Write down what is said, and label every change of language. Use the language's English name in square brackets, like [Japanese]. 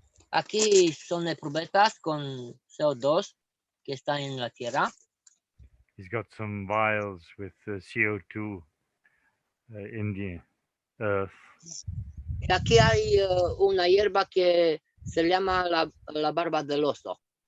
[Spanish] Aquí son probetas con CO2 que están en la tierra. [English] He's got some vials with CO2 in the earth. [Spanish] Y aquí hay una hierba que se llama la barba del oso.